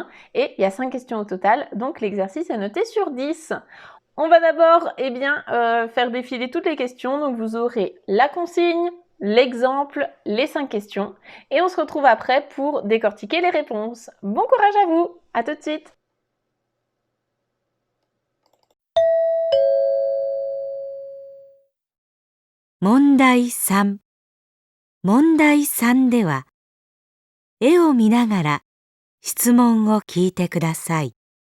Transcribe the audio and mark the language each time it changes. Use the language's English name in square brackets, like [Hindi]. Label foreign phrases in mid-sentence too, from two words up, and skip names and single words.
[French] Et il y a 5 questions au total. Donc l'exercice est noté sur 10. On va d'abord faire défiler toutes les questions. Donc vous aurez la consigne, l'exemple, les 5 questions. Et on se retrouve après pour décortiquer les réponses. Bon courage à vous. À tout de suite. [Japanese] 問題3。問題3では、絵を見ながら質問を聞いてください。